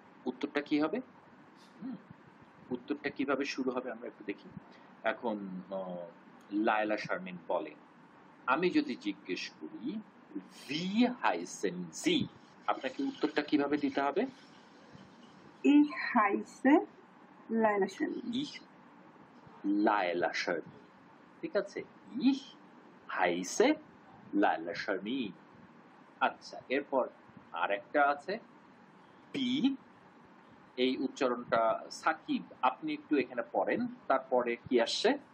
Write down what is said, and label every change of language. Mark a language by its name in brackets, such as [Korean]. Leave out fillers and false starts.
[Bangla] উত্তরটা কি হবে? উত্তরটা কিভাবে শুরু হবে আমরা একটু দেখি। এখন লায়লা শারমিন বলে, আমি যদি জিজ্ঞেস করি [German] ভি হাইসেন জি, [Bangla] আপনাকে উত্তরটা কিভাবে দিতে হবে? [German] Ich heiße Laila Sharmin. Ich [Bangla] Laila Sharmin, ঠিক আছে? [German] Ich heiße লায়লা শারমিন। [Bangla] আচ্ছা, এরপর আরেকটা আছে পি, এই উচ্চারণটা সাকিব আপনি একটু এখানে পড়েন, তারপরে কি আসছে?